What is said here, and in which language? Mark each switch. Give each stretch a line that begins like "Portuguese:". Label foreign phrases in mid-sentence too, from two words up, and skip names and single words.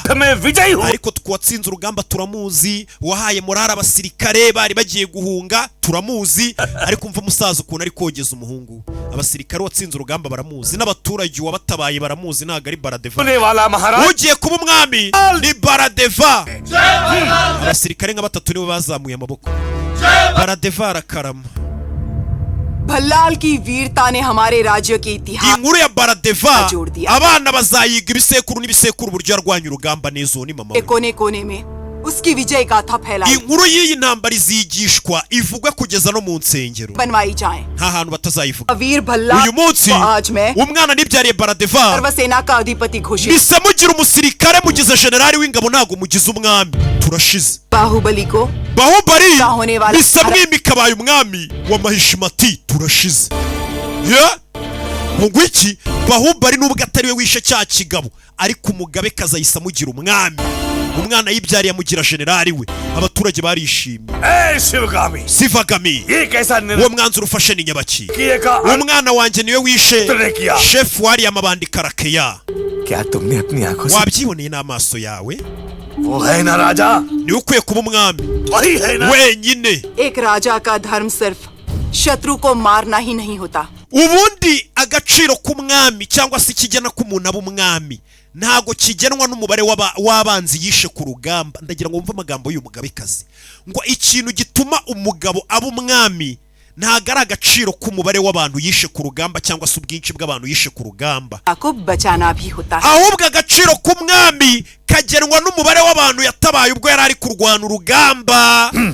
Kinyarwanda: Ariko twatsinze urugamba turamuzi, wahaye morale abasirikare bari bagiye guhunga turamuzi. Ariko umva umusaza ukuntu ari kogeza umuhungu. Abasirikare watsinze urugamba baramuzi, n'abaturage wabatabaye baramuzi, ntago ari Baradeva. Ugiye kuba umwami ni Baradeva. Abasirikare nka batatu nibo bazamuye amaboko. Baradeva arakarama.
Hindi: भल्लाल की वीरता ने हमारे राज्य के इतिहास
Kinyarwanda: inkuru ya Baradeva abana bazayiga ibisekuru n'ibisekuru buryo yarwanya urugamba neza. Ni mama
Hindi: कोने में उसकी विजय गाथा फैलाई.
Kinyarwanda: Inkuru y'iyi ntambara izigishwa ivugwe kugeza no mu nsengero,
Hindi: बनवाई जाए,
Kinyarwanda: nta hantu batazayivuga.
Hindi: वीर भल्लाल
Kinyarwanda: uyu munsi umwana nibyariye Baradeva
Hindi: सर्वसेना का अधिपति घोषित.
Kinyarwanda: mise mugira umusirikare mugize generali w'ingabo, ntago mugize umwami. Turashize
Hindi: बाहुबली को
Kinyarwanda: Baahubali mise mwimika abaye umwami wa Mahishimati. Turashize ngo iki Baahubali nubwo atari we wishe cya kigabo, ariko umugabe kazayisa mugira umwami. Umwana yibyariye amugira generali we. Abaturage barishimye. Sivagami uwo mwanzuro ufashe ni nyabaki. Umwana wanjye niwe wishe chef wari amabandi Karakeya. Wabyiboneye n'amaso yawe? Ni ukwiye kuba umwami wenyine.
Hindi: एक राजा का धर्म सिर्फ शत्रु को मारना ही नहीं होता.
Kinyarwanda: Ubundi agaciro k'umwami cyangwa se ikigena k'umuntu aba umwami ntago kigenwa n'umubare w'abanzi yishe ku rugamba. Ndagira ngo mve amagambo y'uyu mugabekazi ngo ikintu gituma umugabo aba umwami ntago ari agaciro k'umubare w'abantu yishe ku rugamba cyangwa se ubwinshi bw'abantu yishe ku rugamba, ahubwo agaciro k'umwami kagenwa n'umubare w'abantu yatabaye ubwo yari ari kurwana urugamba.